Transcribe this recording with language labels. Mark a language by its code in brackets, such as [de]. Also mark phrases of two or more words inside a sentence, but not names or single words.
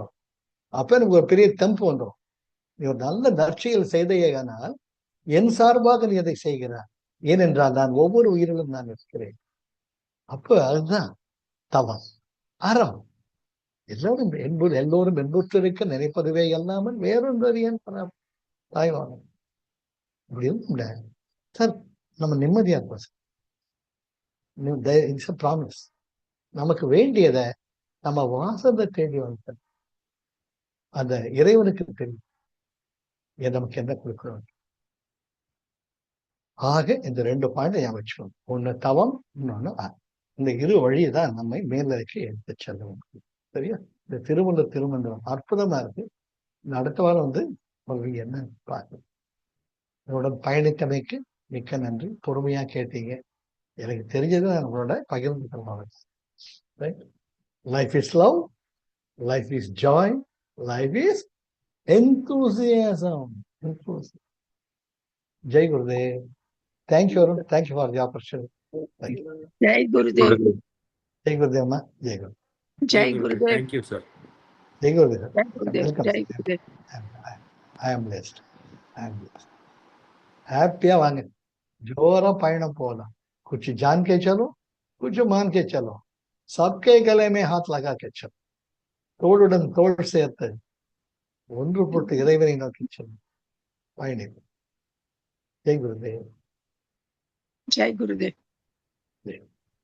[ta] அப்ப எனக்கு ஒரு பெரிய தெம்பு வந்துடும். நீ ஒரு நல்ல நற்செயல் செய்தையானால் என் சார்பாக நீ அதை செய்கிறாய், ஏனென்றால் நான் ஒவ்வொரு உயிரிலும் நான் இருக்கிறேன். அப்ப அதுதான் தவம், அறம். எல்லோரும் என்புற்றிருக்க நினைப்பதுவே அல்லாமல் வேறொன்றறியன் தாய்வானம். அப்படி சார் நம்ம நிம்மதியா இருப்போம் சார். [en] it's a promise. [ta] நமக்கு வேண்டியதை நம்ம வாசத்தை தேடி வந்து அந்த இறைவனுக்கு தெரியும் நமக்கு என்ன கொடுக்கணும். ஆக இந்த 2 பாயிண்ட் ஞாபகம் வச்சுக்கணும். ஒண்ணு தவம், இன்னொன்னு இந்த இரு வழியைதான் நம்மை மேல்நிலைக்கு எடுத்து செல்லும். சரியா? இந்த திருமந்திரம் அற்புதமா இருக்கு. அடுத்த வாரம் என்ன பார்க்கணும். என்னோட பயணித்தமைக்கு மிக்க நன்றி. பொறுமையா கேட்டீங்க. எனக்கு தெரிஞ்சது நம்மளோட பகிர்ந்து. [en] life is love, life is joy, life is enthusiasm. [hi] जय गुरुदेव. [en] Thank you, Arun. Thank you for the opportunity. [hi] जय गुरुदेव. जय गुरुदेव, माँ। जय गुरुदेव. जय गुरुदेव. [en] Thank you, sir. [hi] जय गुरुदेव. जय गुरुदेव. [en] Welcome. [hi] जय गुरुदेव. [en] I am blessed. I am blessed. [ta] ஹாப்பியா வாங்க, ஜோரா பயணம் போகலாம். [hi] कुछ जान के चलो, कुछ मान के चलो, सबके गले में हाथ लगा के चलो, [ta] தோளுடன் தோள் சேர்த்து ஒன்றுபட்டு இறைவனை நோக்கி செல்லும் பயணம். [hi] जय गुरुदेव. जय गुरुदेव. जय.